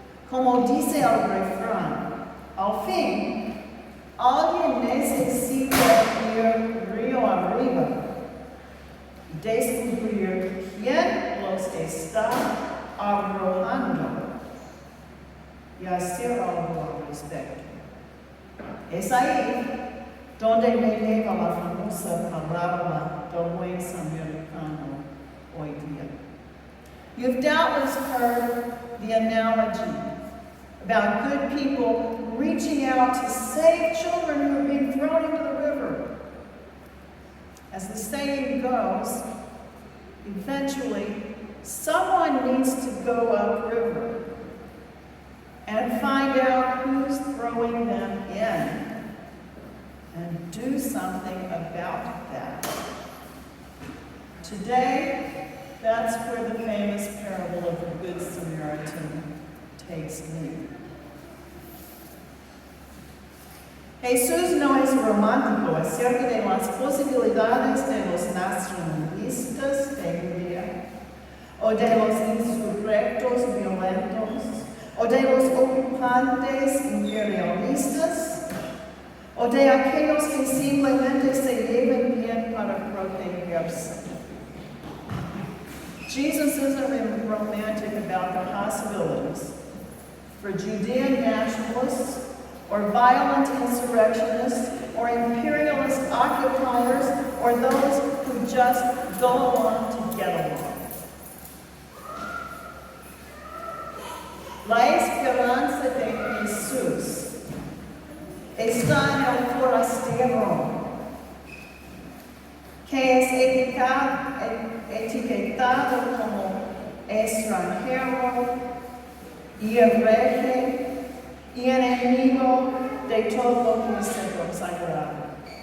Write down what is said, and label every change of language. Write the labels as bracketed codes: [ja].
[es] Como dice el refrán, al fin, alguien necesita ir río arriba y descubrir quién los está arrojando y hacer algo al respecto. Es ahí donde me lleva la famosa palabra del buen samaritano hoy día. [en] You've doubtless heard the analogy about good people reaching out to save children who are being thrown into the river. As the saying goes, eventually someone needs to go upriver and find out who's throwing them in and do something about that. Today, that's where the famous parable of the Good Samaritan takes lead. [es] Jesús no es romántico acerca de las posibilidades de los nacionalistas de Judea, o de los insurrectos violentos, o de los ocupantes imperialistas, o de aquellos que simplemente se llevan bien para protegerse. [en] Jesus isn't romantic about the possibilities for Judean nationalists, or violent insurrectionists, or imperialist occupiers, or those who just go along to get along. [es] La esperanza de Jesús está en el forastero, que es etiquetado como extranjero y hereje y enemigo de todo lo que es sagrado.